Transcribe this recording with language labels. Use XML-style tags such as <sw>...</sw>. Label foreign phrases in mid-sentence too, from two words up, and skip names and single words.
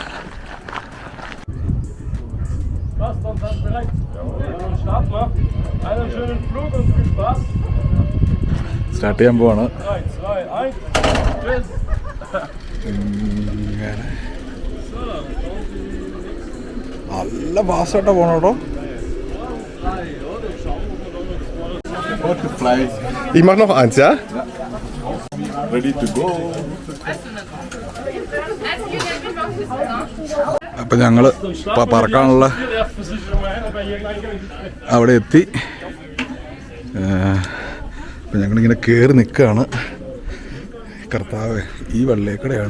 <ml>സ്റ്റാർട്ട് ചെയ്യാൻ പോവാണ്. നല്ല ഫാസ്റ്റായിട്ടാണ് പോകണം കേട്ടോ.</ml> <de>Ich mach noch eins, ja?</de> <en>Ready to go.</en> <ml>അപ്പം ഞങ്ങൾ പറക്കാനുള്ള അവിടെ എത്തി. അപ്പം ഞങ്ങളിങ്ങനെ കയറി നിൽക്കുകയാണ്. കർത്താവ്, ഈ വെള്ളേക്കടയാണ്.</ml>